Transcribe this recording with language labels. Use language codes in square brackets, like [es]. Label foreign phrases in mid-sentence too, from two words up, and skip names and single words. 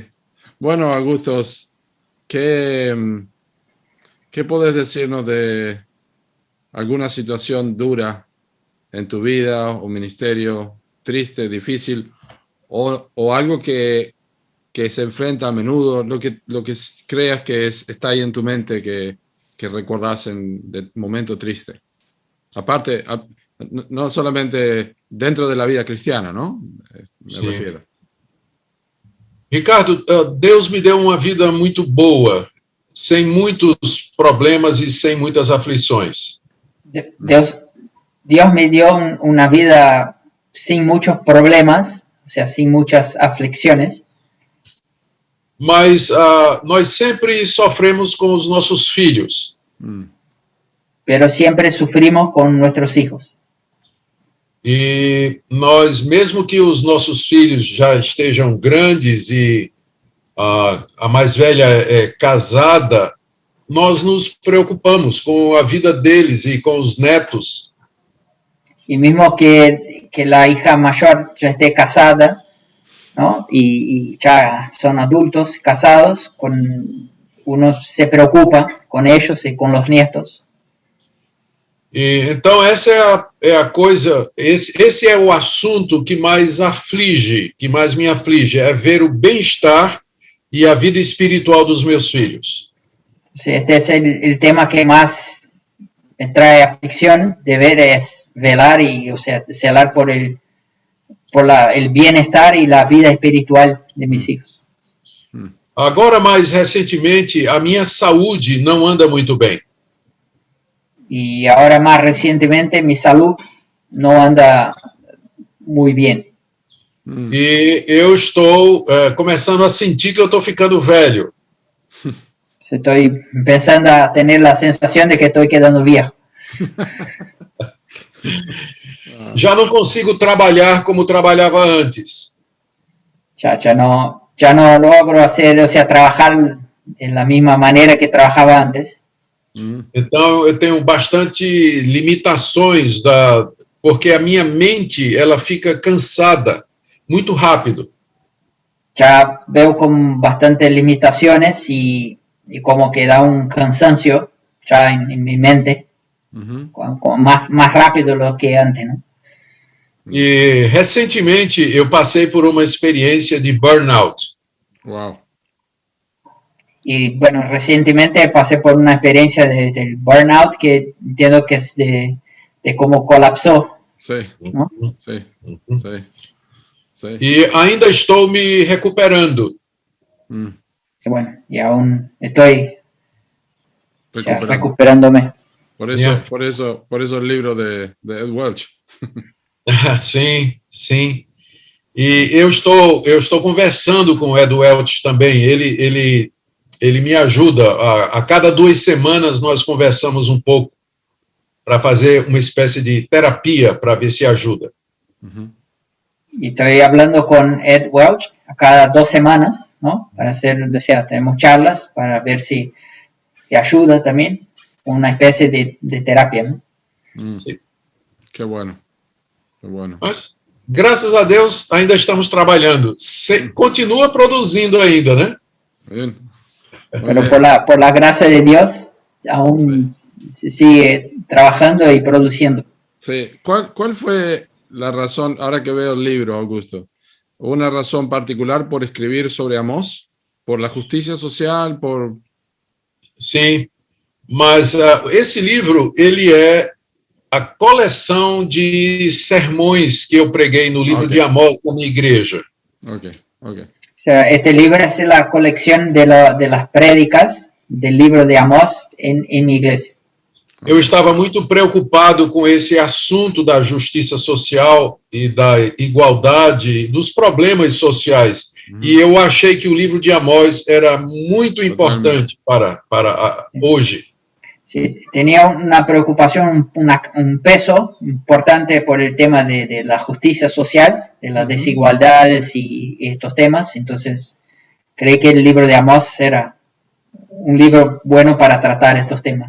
[es] Bueno, Augustos, ¿qué podés decirnos de alguna situación dura en tu vida o ministerio, triste, difícil, o algo que se enfrenta a menudo, lo que creas que está ahí en tu mente que recordás de momento triste? Aparte, no solamente dentro de la vida cristiana, ¿no? Me refiero. [pt] Ricardo, Deus me deu uma vida muito boa, sem muitos problemas e sem muitas aflições. [es] Dios me dio una vida sin muchos problemas, o sea, sin muchas aflicciones. [pt] Mas nós sempre sofremos com os nossos filhos. [es] Pero siempre sufrimos con nuestros hijos. [pt] E nós, mesmo que os nossos filhos já estejam grandes e a mais velha é casada, nós nos preocupamos com a vida deles e com os netos. [es] Y mismo que la hija mayor ya esté casada, ¿no? Y ya son adultos casados, uno se preocupa con ellos y con los nietos. [pt] E, então, essa é a coisa, esse é o assunto que mais me aflige, é ver o bem-estar e a vida espiritual dos meus filhos. [es] Este es el tema que más me trae aflicción de ver, es velar y, o sea, celar por el bienestar y la vida espiritual de mis hijos. [pt] Agora, mais recentemente, a minha saúde não anda muito bem. [es] Y ahora más recientemente mi salud no anda muy bien. [pt] E eu estou começando a sentir que eu estou ficando velho. [es] Estoy empezando a tener la sensación de que estoy quedando viejo. [pt] Já não consigo trabalhar como trabalhava antes. [es] Ya no logro hacer, o sea, trabajar de la misma manera que trabajaba antes. [pt] Então eu tenho bastante limitações porque a minha mente ela fica cansada muito rápido. [es] Ya veo con bastantes limitaciones y como que da un cansancio ya en mi mente, más rápido lo que antes, ¿no? [pt] E recentemente eu passei por uma experiência de burnout. Wow. [es] y bueno, recientemente pasé por una experiencia del burnout que entiendo que es de cómo colapsó, Sí, ¿no? sí, Uhum. sí, sí. [pt] E ainda estou me recuperando. Mm, [es] Que bueno, y aún estoy, o sea, recuperando. recuperándome. [en] Yeah. [es] Por eso el libro de Ed Welch. [pt] Sim, sim. E eu estou conversando com o Ed Welch também. Ele me ajuda. A cada 2 semanas nós conversamos um pouco para fazer uma espécie de terapia para ver se ajuda. Ujú. [es] Y estoy hablando con Ed Welch a cada 2 semanas, ¿no? Para hacer, o sea, tenemos charlas para ver si ayuda también, una especie de terapia, ¿no? Mm, [pt] Sim. [es] qué bueno, qué bueno. [pt] Mas, graças a Deus, ainda estamos trabalhando. Continua produzindo ainda, né? [es] Bien. Muy Pero bien. por la gracia de Dios, aún se sigue trabajando y produciendo. Sí. ¿Cuál fue la razón, ahora que veo el libro, Augusto? ¿Una razón particular por escribir sobre Amós? ¿Por la justicia social? ¿Por...? [pt] Sim, mas esse livro, ele é a coleção de sermões que eu preguei no livro [es] Ok. [pt] de Amós na minha igreja. [es] Ok, ok. O sea, este libro es la colección de las prédicas del libro de Amós en mi iglesia. [pt] Eu estava muito preocupado com esse assunto da justiça social e da igualdade, dos problemas sociais. E eu achei que o livro de Amós era muito importante para hoje. [es] Sí, tenía una preocupación, un peso importante por el tema de la justicia social, de las desigualdades y estos temas. Entonces, creí que el libro de Amós era un libro bueno para tratar estos temas.